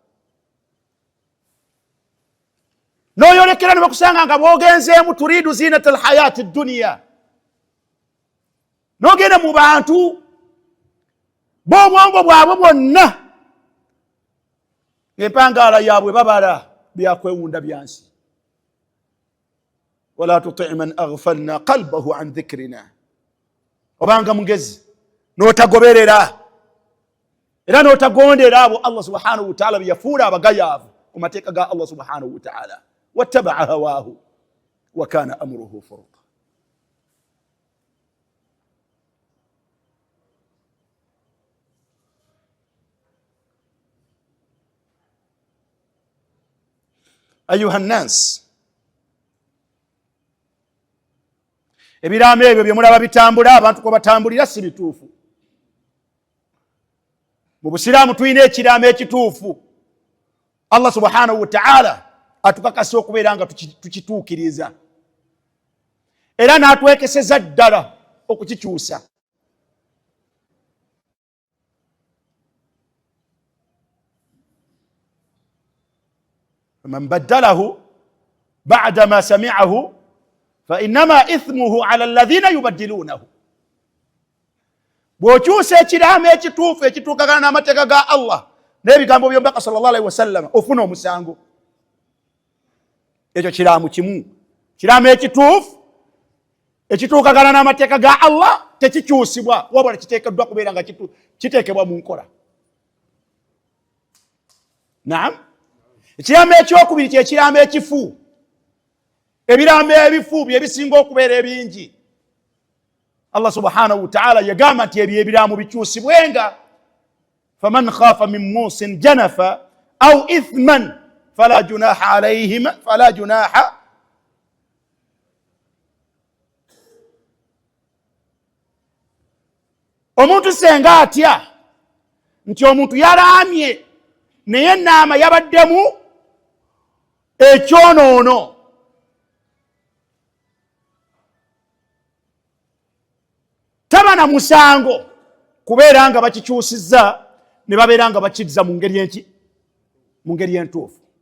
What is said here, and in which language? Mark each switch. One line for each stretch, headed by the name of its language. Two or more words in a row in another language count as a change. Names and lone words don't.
Ganda: N'oyolekera ne bakusanga nga boogenzeemu turiidu
Arabic: زينة الحياة الدنيا,
Ganda: n'ogenda mu bantu b'obwongo bwabwe bwonna ng'empangaala yaabwe babala byakwewunda byansi.
Arabic: ولا تطع من أغفلنا قلبه عن ذكرنا,
Ganda: obanga mugezi n'otagoberera era n'otagondera abo Allah
Arabic: سبحانه وتعالى
Ganda: byafuula abagayaavu ku mateeka ga Allah
Arabic: سبحانه وتعالى. واتبع هواه وكان أمره فرطا. أيها الناس,
Ganda: ebirambo ebyo bye mulaba bitambula abantu kwe batambulira si bituufu. mu busiraamu tulina ekiraamo ekituufu. Allah
Arabic: سبحانه وتعالى
Ganda: atukakasa okubeera nga tukituukiriza era n'atwekeseza ddala okukikyusa.
Arabic: من بدله بعد ما سمعه فإنما إثمه على الذين يبدلونه.
Ganda: Bw'okyusa ekiraamo ekituufu ekituukagana n'amateeka ga Allah n'ebigambo by'omubaka
Arabic: صلى الله عليه وسلم
Ganda: ofuna omusango. Ekyo kiraamu kimu. Kiraamu ekituufu ekituukagana n'amateeka ga Allah tekikyusibwa wabula kiteekeddwa kubeera nga kiteekebwa mu nkola. Naam. Ekiraamo ekyokubiri kye kiraamu ekifu. Ebirambo ebifu bye bisinga okubeera ebingi. Allah
Arabic: سبحانه وتعالى
Ganda: yagamba nti ebyo ebiraamo bikyusibwenga.
Arabic: فمن خاف من موص جنفا أو إثما فلا جناح عليهم فلا جناح alayhim fala junaha
Ganda: omuntu senga atya nti omuntu yaraamye naye ennaama yabaddemu ekyonoono, taba na musango kubeera nga bakikyusizza ne babeera nga bakizza mu ngeri enki, mu ngeri entuufu.